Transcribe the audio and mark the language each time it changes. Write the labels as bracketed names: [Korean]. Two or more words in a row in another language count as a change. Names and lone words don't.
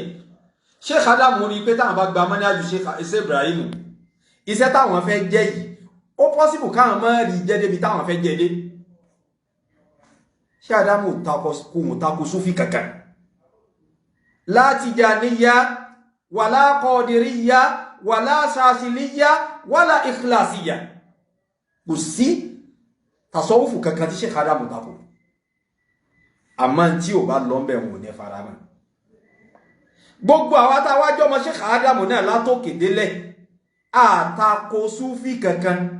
[Yoruba] Sheikh Adamu rí pé táwọn bá gba mọ́ ní àjù Sheikh Ibrahim, iṣẹ́ táwọn fẹ́ jẹ́ yìí ó possible káwọn mọ́ rí jẹ́ débi táwọn fẹ́ jẹ́ dé. Sheikh Khadimu tako Sufi kankan. [Arabic] لا تجانية ولا قادرية ولا شاذلية ولا إخلاصية. [Yoruba] Kò sí tasawufu kankan tí Sheikh Khadimu tako. Àmọ́ tí ó bá lọ ńbẹ̀ wọn ní faramọ́. Gbogbo àwa tá wá jọ mọ́ Sheikh Khadimu náà látòkè délẹ̀ a tako Sufi kankan.